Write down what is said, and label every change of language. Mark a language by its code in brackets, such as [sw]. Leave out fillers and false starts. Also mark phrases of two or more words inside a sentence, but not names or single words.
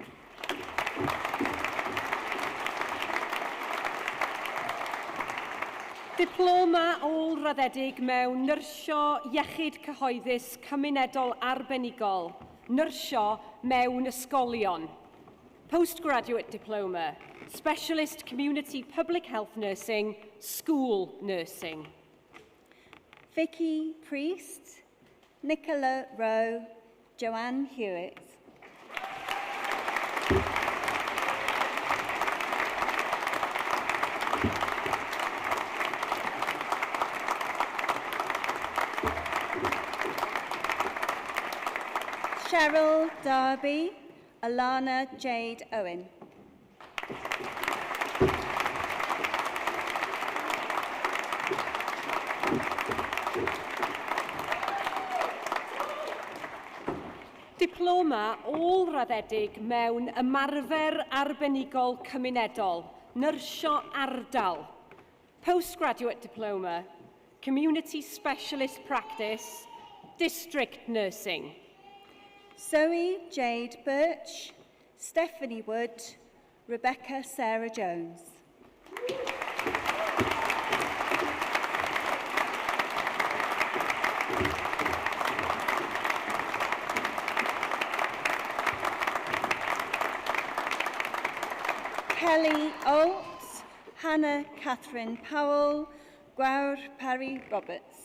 [cy] Diploma ôl-raddedig mewn Nyrsio Iechyd Cyhoeddus Cymunedol Arbenigol. Nyrsio mewn ysgolion. [en] Postgraduate Diploma, Specialist Community Public Health Nursing, School Nursing. Vicky Priest, Nicola Rowe, Joanne Hewitt. Cheryl Darby, Alana Jade Owen. [cy] Diploma ôl-raddedig mewn ymarfer arbenigol cymunedol, Nyrsio Ardal. [en] Postgraduate Diploma, Community Specialist Practice, District Nursing. Zoe Jade Birch, Stephanie Wood, Rebecca Sarah Jones. Kelly Olt, Hannah Catherine Powell, Gwawr Parry Roberts.